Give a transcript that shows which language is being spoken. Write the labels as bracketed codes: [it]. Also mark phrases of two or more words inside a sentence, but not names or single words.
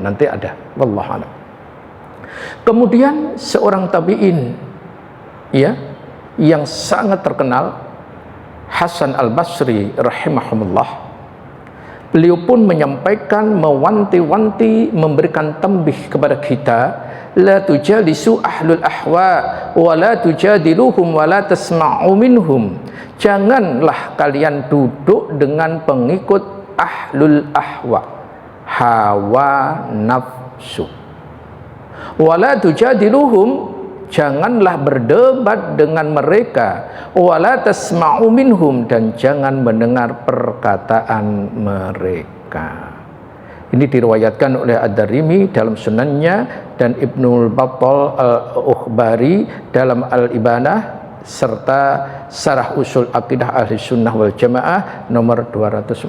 [id] Nanti ada, [ar] والله أعلم. [id] Kemudian seorang tabi'in yang sangat terkenal, Hasan Al-Basri rahimahumullah, beliau pun menyampaikan, mewanti-wanti, memberikan tambih kepada kita, [ar] لا تجالسوا أهل الأهواء ولا تجادلوهم ولا تسمعوا منهم. [id] Janganlah kalian duduk dengan pengikut [ar] أهل الأهواء, [id] hawa nafsu, [ar] ولا تجادلوهم, [id] janganlah berdebat dengan mereka, [ar] ولا تسمعوا منهم, [id] dan jangan mendengar perkataan mereka. Ini diriwayatkan oleh Ad-Darimi dalam sunannya dan Ibnu Battah Al-Ukhbari dalam Al-Ibanah serta Syarah Usul Aqidah Ahli Sunnah wal Jamaah nomor 240.